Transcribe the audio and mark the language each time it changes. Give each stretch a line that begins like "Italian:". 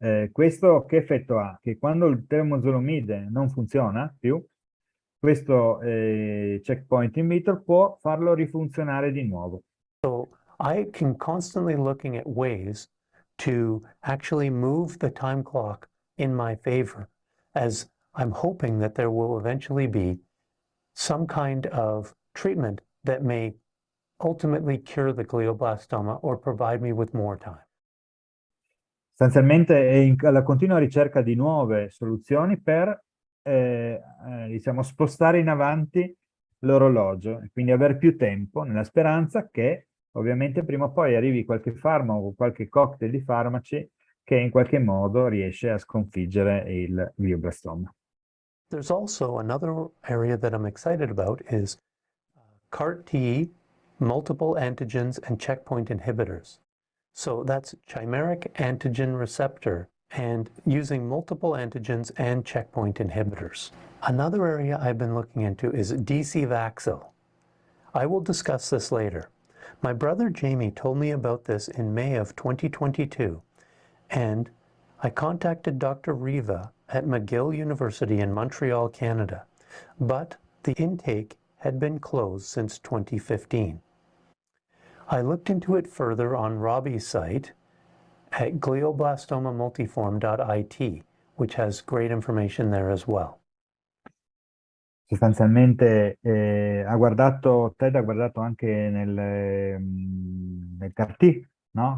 Italian: Questo che effetto ha? Che quando il temozolomide non funziona più, questo checkpoint inhibitor può farlo rifunzionare di nuovo.
English: So I can constantly looking at ways to actually move the time clock in my favor, as I'm hoping that there will eventually be some kind of treatment that may ultimately cure the glioblastoma or provide me with more time.
Italian: Sostanzialmente è alla continua ricerca di nuove soluzioni per diciamo, spostare in avanti l'orologio e quindi avere più tempo, nella speranza che ovviamente prima o poi arrivi qualche farmaco, qualche cocktail di farmaci che in qualche modo riesce a sconfiggere il glioblastoma.
English: There's also another area that I'm excited about is CAR-T, multiple antigens, and checkpoint inhibitors. So that's chimeric antigen receptor and using multiple antigens and checkpoint inhibitors. Another area I've been looking into is DC-Vaxil. I will discuss this later. My brother Jamie told me about this in May of 2022, and I contacted Dr. Riva at McGill University in Montreal, Canada, but the intake had been closed since 2015. I looked into it further on Robbie's site at glioblastomamultiform.it, which has great information there as well.
Italian: Sostanzialmente Ted ha guardato anche nel CAR-T, no?